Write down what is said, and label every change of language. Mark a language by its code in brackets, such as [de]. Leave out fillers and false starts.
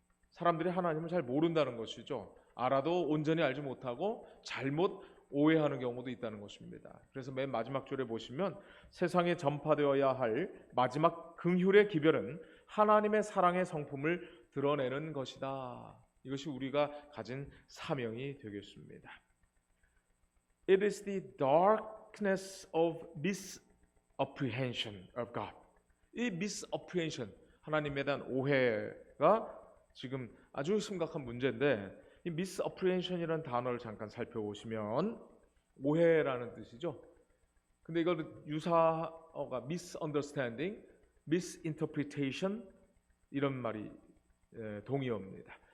[ko] 사람들이 하나님을 잘 모른다는 것이죠. 알아도 온전히 알지 못하고 잘못 오해하는 경우도 있다는 것입니다. 그래서 맨 마지막 줄에 보시면 세상에 전파되어야 할 마지막 긍휼의 기별은 하나님의 사랑의 성품을 드러내는 것이다. 이것이 우리가 가진 사명이 되겠습니다. [en] It is the darkness of misapprehension of God. [ko] 이 misapprehension, 하나님에 대한 오해가 지금 아주 심각한 문제인데 이 misapprehension이라는 단어를 잠깐 살펴보시면 오해라는 뜻이죠. 근데 이걸 유사어가 misunderstanding, misinterpretation 이런 말이 동의어입니다.